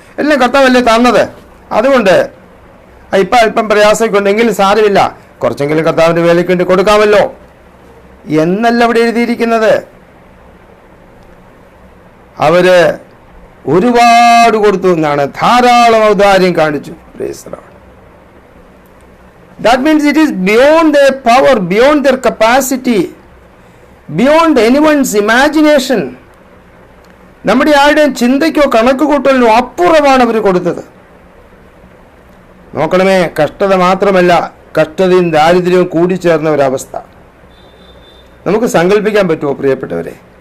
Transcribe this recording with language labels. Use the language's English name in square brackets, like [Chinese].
[Malayalam] എല്ലാം കർത്താവല്ലേ തന്നത്. അതുകൊണ്ട് ഇപ്പം അല്പം പ്രയാസമൊക്കെ ഉണ്ടെങ്കിലും സാരമില്ല, കുറച്ചെങ്കിലും കർത്താവിൻ്റെ വേലയ്ക്ക് വേണ്ടി കൊടുക്കാമല്ലോ എന്നല്ല അവിടെ എഴുതിയിരിക്കുന്നത്. അവര് ഒരുപാട് കൊടുത്തു എന്നാണ്, ധാരാളം ഔദാര്യം കാണിച്ചു. Praise the Lord. [English] That means it is beyond their power, beyond their capacity, beyond anyone's imagination. [Malayalam] നമ്മുടെ ആരുടെയും ചിന്തയ്ക്കോ കണക്ക് കൂട്ടലിനോ അപ്പുറമാണ് അവർ കൊടുത്തത്. നോക്കണമേ, കഷ്ടത മാത്രമല്ല, കഷ്ടതയും ദാരിദ്ര്യവും കൂടിച്ചേർന്ന ഒരവസ്ഥ നമുക്ക് സങ്കല്പിക്കാൻ പറ്റുമോ പ്രിയപ്പെട്ടവരെ?